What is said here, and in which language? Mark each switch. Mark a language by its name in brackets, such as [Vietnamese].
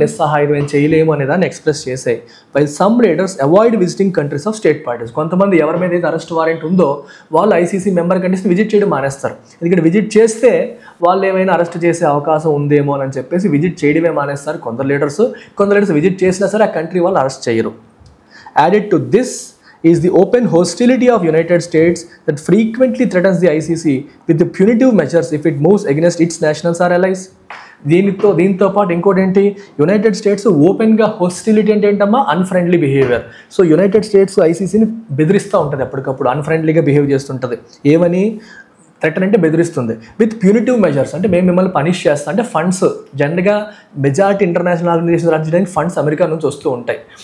[Telugu] నిస్సహాయత, మేము చేయలేము అనే దాన్ని ఎక్స్ప్రెస్ చేసాయి. [English] While some leaders avoid visiting countries of state parties. [Telugu] కొంతమంది ఎవరి మీద అయితే అరెస్ట్ వారెంట్ ఉందో వాళ్ళు ఐసీసీ మెంబర్ కంట్రీస్ని విజిట్ చేయడం మానేస్తారు. ఎందుకంటే విజిట్ చేస్తే వాళ్ళు ఏమైనా అరెస్ట్ చేసే అవకాశం ఉందేమో అని చెప్పేసి విజిట్ చేయడమే మానేస్తారు కొందరు లీడర్స్ విజిట్ చేసినా సరే ఆ కంట్రీ వాళ్ళు అరెస్ట్ చేయరు. [English] Added to this is the open hostility of United States that frequently threatens the ICC with the punitive measures if it moves against its nationals or allies. [Telugu] దీంతో పాటు ఇంకోటి ఏంటి? United states ఓపెన్గా hostility అంటే ఏంటమ్మా? Unfriendly behaviour. So United states ఐసీసీని బెదిరిస్తూ ఉంటుంది, ఎప్పటికప్పుడు అన్ఫ్రెండ్లీగా బిహేవ్ చేస్తుంటుంది. ఏమని? థ్రెటన్ అంటే బెదిరిస్తుంది. [English] with punitive measures [Telugu] అంటే మేము మిమ్మల్ని పనిష్ చేస్తాం. అంటే ఫండ్స్, జనరల్గా మెజారిటీ ఇంటర్నేషనల్ ఆర్గనైజేషన్ రన్ చేయడానికి ఫండ్స్ అమెరికా నుంచి వస్తూ ఉంటాయి.